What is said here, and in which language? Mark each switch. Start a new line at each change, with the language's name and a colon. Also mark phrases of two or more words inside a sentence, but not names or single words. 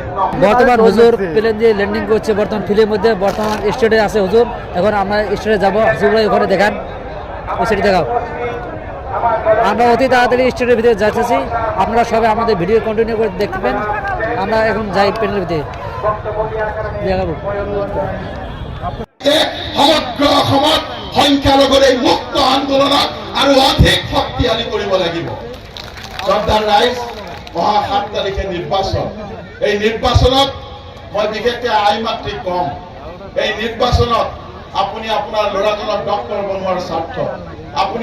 Bangla: বর্তমান হুজুর প্লেন দিয়ে ল্যান্ডিং করছে, বর্তমান ফিল্মের মধ্যে, বর্তমান স্টেটে আছে হুজুর। এখন আমরা স্টেটে যাবো, হুজুর ভাই ওখানে দেখান, ওই সেটি দেখাও। আমরা অতি তাড়াতাড়ি স্টেটের ভিতরে যাচ্ছি, আপনারা সবাই আমাদের ভিডিও কন্টিনিউ করে দেখবেন। আমরা এখন যাই প্লেনের ভিতরে দেখাবো।
Assamese: সমগ্ৰ অসমত সংখ্যালঘুৰ এই মুক্ত আন্দোলনক আৰু অধিক শক্তিশালী কৰিব লাগিব। 14 ৰাইজ অহা 7 তাৰিখে নিৰ্বাচন। এই নিৰ্বাচনত মই বিশেষকৈ আইমাতৃক কম, এই নিৰ্বাচনত আপুনি আপোনাৰ ল'ৰাজনক ডক্টৰ বনোৱাৰ স্বাৰ্থ, আপুনি